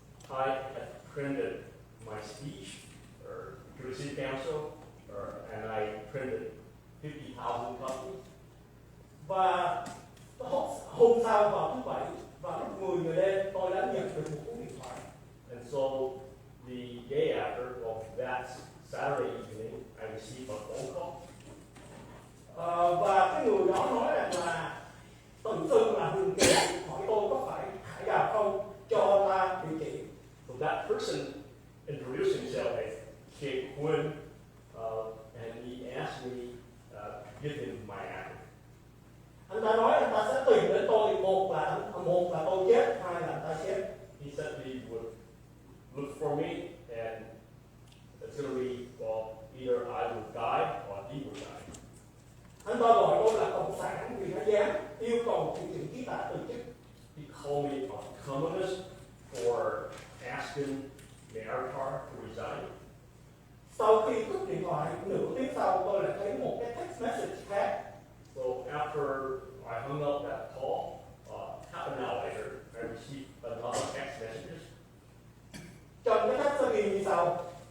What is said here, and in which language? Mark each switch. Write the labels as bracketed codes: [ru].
[en] I had printed my speech to the city council, and I printed 50,000 copies. [vi] Và hôm sau vào thứ Bảy vào lúc 10 giờ đêm tôi đã nhận được một cuộc điện thoại. [en] And so the day after, of that Saturday evening, I received a phone call. [vi] Và cái người đó nói rằng là tự xưng là Hương Kế hỏi tôi có phải Hải Đào không cho ta địa chỉ. [en] So that person introduced himself as Kate Quinn, and he asked me to give him my address. [vi] Anh ta nói anh ta sẽ tìm đến tôi, một là tôi chết, hai là anh ta chết. [en] He said he would look for me, and it's going to be, well, either I would die or he would die. [vi] Anh ta gọi tôi là cộng sản vì nó dám yêu cầu thị trường khí tạ từ chức. [en] He called me a communist for asking nhPhô to resign. [vi] Sau khi cúp điện thoại, nửa tiếng sau tôi lại thấy một cái text message khác. [en] So after I hung up that call, half an hour later, I received another text message. [vi] Trong cái text nó ghi như sau.